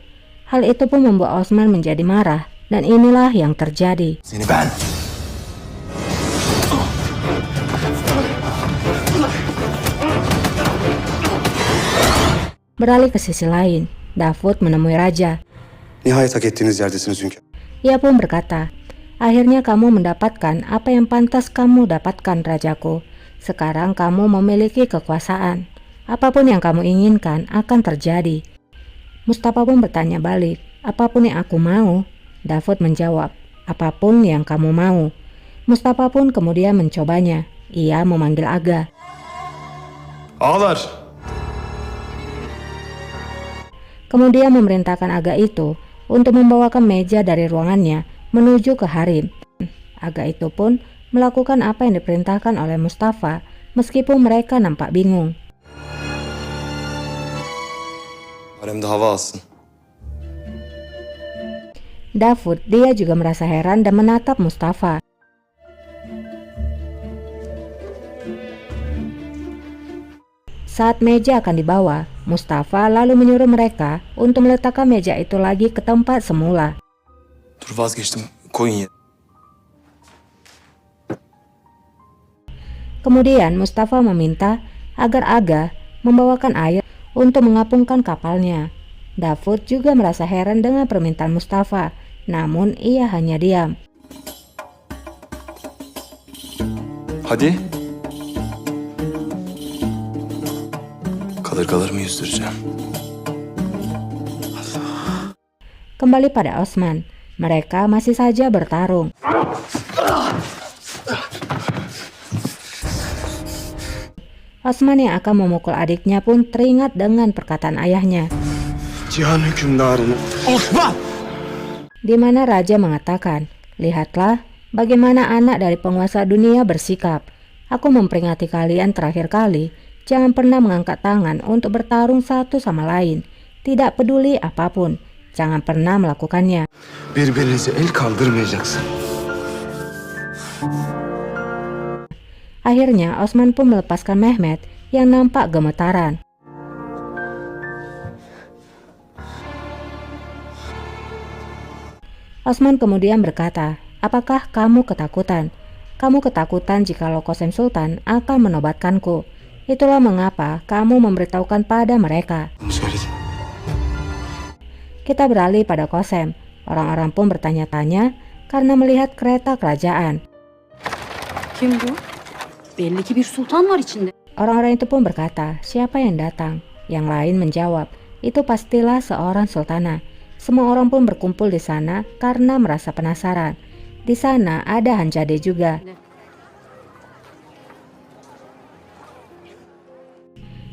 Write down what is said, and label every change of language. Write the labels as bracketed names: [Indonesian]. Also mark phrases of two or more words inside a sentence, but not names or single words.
[Indonesian] Hal itu pun membuat Osman menjadi marah dan inilah yang terjadi. [Turkish] Seni ben. [Indonesian] Beralih ke sisi lain, Davud menemui raja. [Turkish] Nihayet hak ettiğiniz yerdesiniz hünkârım. [Indonesian] Ia pun berkata, akhirnya kamu mendapatkan apa yang pantas kamu dapatkan rajaku. Sekarang kamu memiliki kekuasaan. Apapun yang kamu inginkan akan terjadi. Mustafa pun bertanya balik, apapun yang aku mau? Davud menjawab, apapun yang kamu mau. Mustafa pun kemudian mencobanya. Ia memanggil Aga. Ağlar. Kemudian memerintahkan Aga itu untuk membawakan meja dari ruangannya menuju ke harem. Aga itu pun melakukan apa yang diperintahkan oleh Mustafa meskipun mereka nampak bingung. [Turkish] Haremde hava alsın. [Indonesian] Davud, dia juga merasa heran dan menatap Mustafa. Saat meja akan dibawa, Mustafa lalu menyuruh mereka untuk meletakkan meja itu lagi ke tempat semula. [Turkish] Dur vazgeçtim. Koyun ye. [Indonesian] Kemudian Mustafa meminta agar Aga membawakan air untuk mengapungkan kapalnya. Davud juga merasa heran dengan permintaan Mustafa, namun ia hanya diam. Hadi. [Turkish] Kadırgalarımı yüzdüreceğim. [Indonesian] Kembali pada Osman, mereka masih saja bertarung. Osman yang akan memukul adiknya pun teringat dengan perkataan ayahnya, [Turkish] Cihan hükümdarını. Osman! [Indonesian] di mana raja mengatakan, lihatlah bagaimana anak dari penguasa dunia bersikap. Aku memperingatkan kalian terakhir kali, jangan pernah mengangkat tangan untuk bertarung satu sama lain. Tidak peduli apapun, jangan pernah melakukannya. [Turkish] Birbirinize el kaldırmayacaksın. [Indonesian] Akhirnya Osman pun melepaskan Mehmet yang nampak gemetaran. Osman kemudian berkata, apakah kamu ketakutan? Kamu ketakutan jikalau Kosem Sultan akan menobatkanku. Itulah mengapa kamu memberitahukan pada mereka. Söyledim. Kita beralih pada Kosem. Orang-orang pun bertanya-tanya karena melihat kereta kerajaan. [Turkish] Kim bu? Belli ki bir sultan var içinde. [Indonesian] Orang-orang itu pun berkata, siapa yang datang? Yang lain menjawab, itu pastilah seorang sultana. Semua orang pun berkumpul di sana karena merasa penasaran. Di sana ada Hanzade juga.